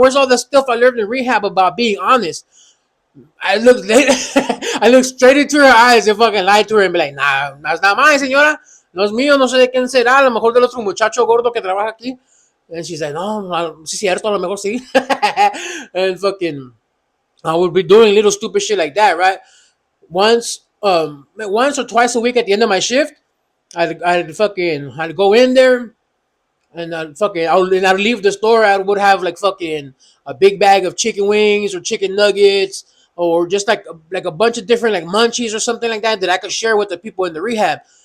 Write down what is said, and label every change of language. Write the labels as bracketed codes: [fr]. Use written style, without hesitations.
[en] Where's all the stuff I learned in rehab about being honest? I looked, I looked straight into her eyes and fucking lied to her and be like, nah, that's not mine, señora. [es] No es mío, no sé de quién será. A lo mejor del otro muchacho gordo que trabaja aquí. [en] And she's like, [es] no, sí, cierto, a lo mejor sí. [en] And fucking, I would be doing little stupid shit like that, right? Once or twice a week at the end of my shift, I'd go in there and I'd leave the store. I would have like fucking a big bag of chicken wings or chicken nuggets or just like a bunch of different like munchies or something like that I could share with the people in the rehab.